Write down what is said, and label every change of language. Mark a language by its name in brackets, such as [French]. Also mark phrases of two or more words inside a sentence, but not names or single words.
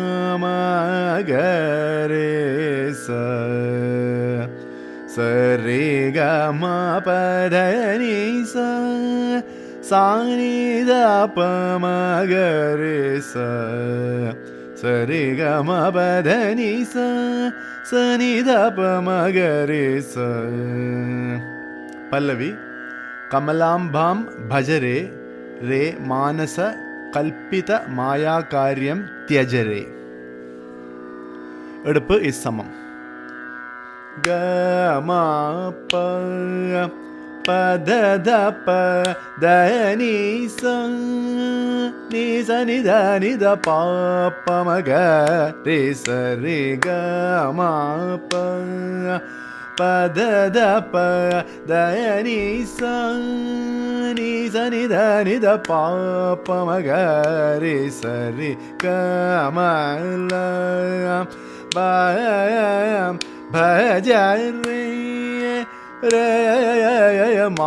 [Sanskrit] Magare Sa Sari Gama Padani Sa Sani Dapa Magare Sa Sari Gama Padani Sa Sani Dapa Magare Sa. पल्लवि कमलाम्बां भजरे रे मानस कल्पित माया कार्यं त्यजरे. [English] Eduppu is samam. Gama Pa Padadapa Dani Sa Ni Sa Ni Da Ni Da Pa Pa Maga Re Sa Re Ga Ma Pa Padadapa Dani Sa Ni Sa Ni Da Ni Da Pa Pa Maga Re Sa Re Ga Ma La Ba [Sanskrit] भजरे रे